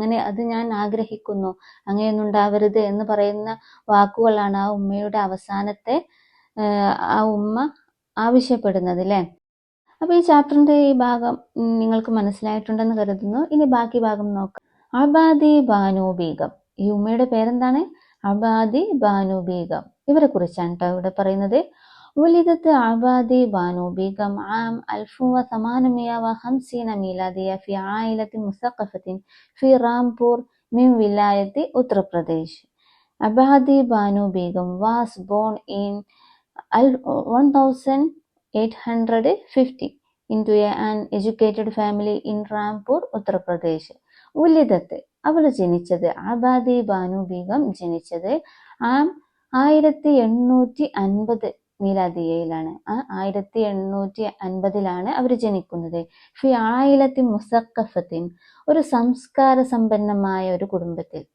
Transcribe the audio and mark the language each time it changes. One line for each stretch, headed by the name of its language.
Malayalam: അത് ഞാൻ ആഗ്രഹിക്കുന്നു, അങ്ങനെയൊന്നും ഉണ്ടാവരുത് എന്ന് പറയുന്ന വാക്കുകളാണ് ആ ഉമ്മയുടെ അവസാനത്തെ ആ ഉമ്മ ആവശ്യപ്പെടുന്നത് അല്ലേ. അപ്പൊ ഈ ചാപ്റ്ററിന്റെ ഈ ഭാഗം നിങ്ങൾക്ക് മനസ്സിലായിട്ടുണ്ടെന്ന് കരുതുന്നു. ഇനി ബാക്കി ഭാഗം നോക്കാം. അബാദി ബാനു ബീഗം. ഈ ഉമ്മയുടെ പേരെന്താണ്? അബാദി ബാനു ബീഗം. ഇവരെ കുറിച്ചാണ് കേട്ടോ ഇവിടെ പറയുന്നത്.
Arabic: ولدت عبادي بانو بيغم عام 1850 ميلادية في عائلة مثقفة في رامپور من ولاية Uttar Pradesh.
English: Abadi Banu Begum was born in 1850 into an educated family in Rampur, Uttar Pradesh.
Arabic: ഉലിദത്ത്
Malayalam: അവൾ ജനിച്ചത്, അബാദി ബാനു ബീഗം ജനിച്ചത് 1850 മീലാദിയയിലാണ്. 1850 അവർ ജനിക്കുന്നത്.
Arabic: ഫി ആയിലത്തി മുസക്കഫത്തിൻ,
Malayalam: ഒരു സംസ്കാര സമ്പന്നമായ ഒരു കുടുംബത്തിൽ.